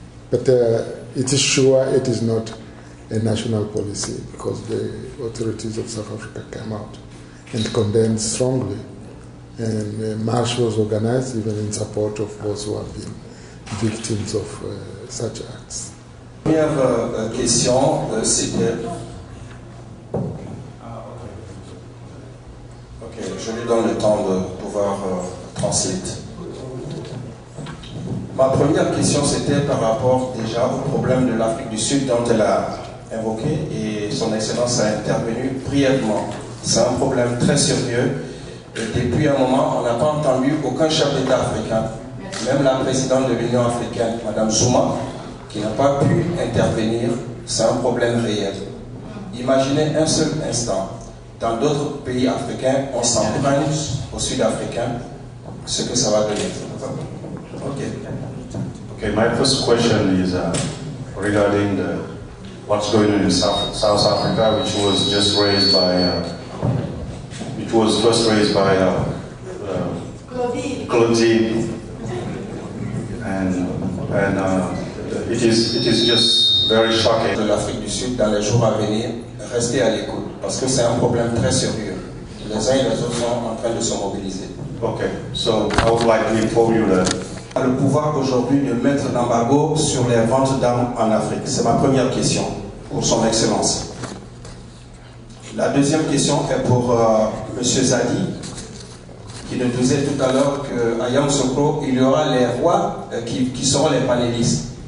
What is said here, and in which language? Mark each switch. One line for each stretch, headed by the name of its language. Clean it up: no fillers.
English: But it is sure it is not a national policy because the authorities of South Africa came out and condemned strongly. And a march was organized even in support of those who have been victims of such acts.
French: Première question, c'était... Ok, je lui donne le temps de pouvoir translate. Ma première question, c'était par rapport déjà au problème de l'Afrique du Sud dont elle a invoqué et son Excellence a intervenu brièvement. C'est un problème très sérieux et depuis un moment, on n'a pas entendu aucun chef d'État africain, même la présidente de l'Union africaine, Mme Zuma, qui n'a pas pu intervenir. C'est un problème réel. Imaginez un seul instant, dans d'autres pays africains, on s'emprunte aux Sud-Africains, ce que ça va donner.
English: Okay, my first question is regarding what's going on in South Africa, which was just raised by, Claudine, and it is just very shocking.
French: De l'Afrique du Sud dans les jours à venir, restez à l'écoute parce que c'est un problème très sérieux. Les uns et les autres sont en train de se mobiliser.
English: Okay, so I would like to inform you that
French: le pouvoir aujourd'hui de mettre l'embargo sur les ventes d'armes en Afrique. C'est ma première question pour son Excellence. La deuxième question est pour M. Zadi, qui nous disait tout à l'heure qu'à Yamoussoukro, il y aura les rois qui seront les panélistes.